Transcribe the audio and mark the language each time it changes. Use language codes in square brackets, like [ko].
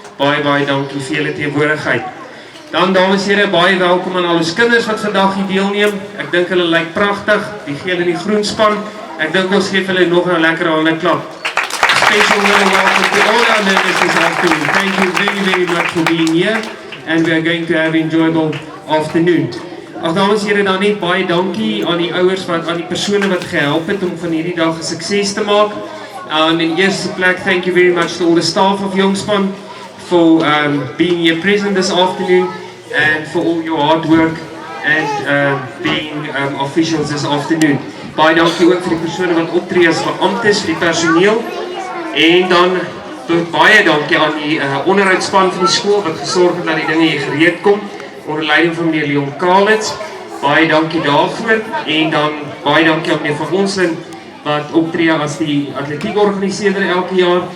[af] Baie dankie vir julle teenwoordigheid. Dan dames en here, baie welkom aan al ons kinders wat vandag hier deelneem. Ek dink hulle lyk pragtig, die geel en die groen span. Ek dink ons geef hulle nog 'n lekker hande klap. [en] Special welcome to all our members this afternoon. Thank you very much for being here and we are going to have an enjoyable afternoon. [af] Ag dames en here, dan net baie dankie aan die ouers wat aan die persone wat gehelp het om van hierdie dag 'n sukses te maak. In eerste plek, [en] thank you very much to all the staff of Youngspan for being here present this afternoon and for all your hard work and being officials this afternoon. [af] Baie dankie ook vir die persone wat optree as beamptes, vir die personeel. En dan baie dankie aan die onderhoudspan van die skool wat gesorg het dat die dinge hier gereed kom onder leiding van meneer Leon Kalitz. Baie dankie daarvoor en dan baie dankie aan meneer van Onselen wat optree as die atletiek-organiseerder elke jaar.